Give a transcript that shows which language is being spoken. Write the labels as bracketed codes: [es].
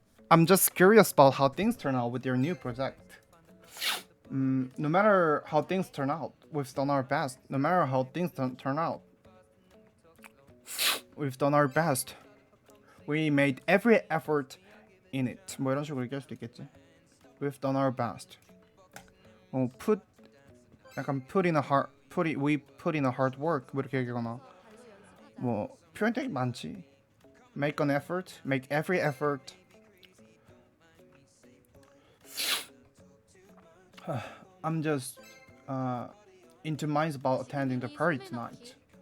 [en] I'm just curious about how things turn out with your new project. No matter how things turn out, we've done our best. No matter how things don't turn out, we've done our best. We made every effort in it. [ko] 뭐 이런 식으로 얘기할 수도 있겠지. [en] We've done our best. Put [ko] 약간 [en] we put in a hard work [ko] 뭐 이렇게 얘기하거나 뭐 표현 되게 많지. [en] Make an effort, make every effort. I'm just into minds about attending the party tonight.